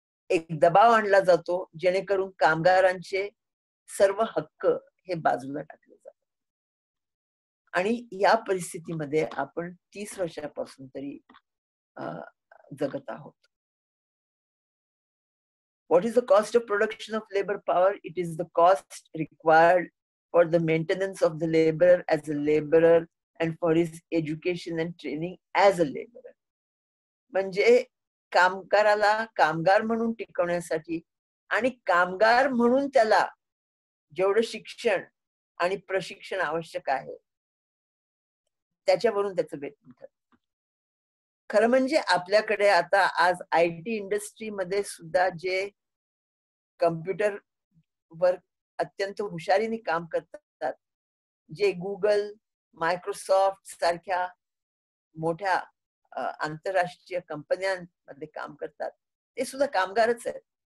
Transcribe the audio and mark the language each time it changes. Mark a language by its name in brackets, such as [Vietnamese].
[Marathi] एक दबाव आणला जातो जेणेकरून कामगारांचे सर्व हक्क हे बाजूला टाकले जातात. आणि या परिस्थितीमध्ये आपण 30 वर्षापासून तरी जगत आहोत. [English] What is the cost of production of labor power? It is the cost required for the maintenance of the laborer as a laborer and for his education and training as a laborer. [Marathi] म्हणजे कामगाराला कामगार म्हणून टिकवण्यासाठी आणि कामगार म्हणून त्याला जेवढं शिक्षण आणि प्रशिक्षण आवश्यक आहे त्याच्यावरून त्याचं वेतन ठरतं. खरं म्हणजे आपल्याकडे आता आज IT इंडस्ट्रीमध्ये सुद्धा जे कम्प्युटर वर अत्यंत हुशारीने काम करतात, जे गुगल, मायक्रोसॉफ्ट सारख्या मोठ्या आंतरराष्ट्रीय कंपन्यांमध्ये काम करतात, ते सुद्धा कामगारच आहेत.